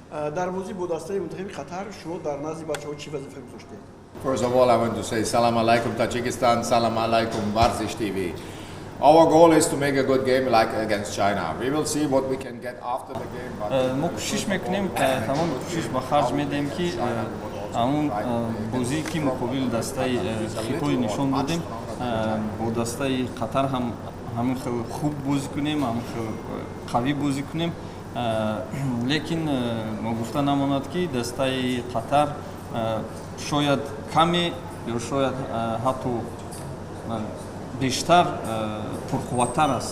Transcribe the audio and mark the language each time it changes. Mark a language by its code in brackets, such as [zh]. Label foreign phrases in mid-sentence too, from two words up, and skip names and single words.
[tg] дар бозӣ бо дастаи Мунтахаби Қатар шумо дар назди бачаҳо чӣ вазифа гузоштед? [en] First of all, I want to say [ar] سلام عليكم [en] Tajikistan, [ar] سلام عليكم [en] Varzish TV. Our goal is to make a good game like against China. We will see what we can get after the game. [fa] ما کوشش میکنیم تمام کوشش به خرج میدیم که همون بازی که مقابل دسته خیتوی نشون دادیم با دسته قطر همین خیلی خوب بازی کنیم، همین خیلی قوی بازی کنیم. لیکن ما گفته نماند که دسته قطر شاید کمی یا شاید حتی بیشتر پرقوت‌تر است.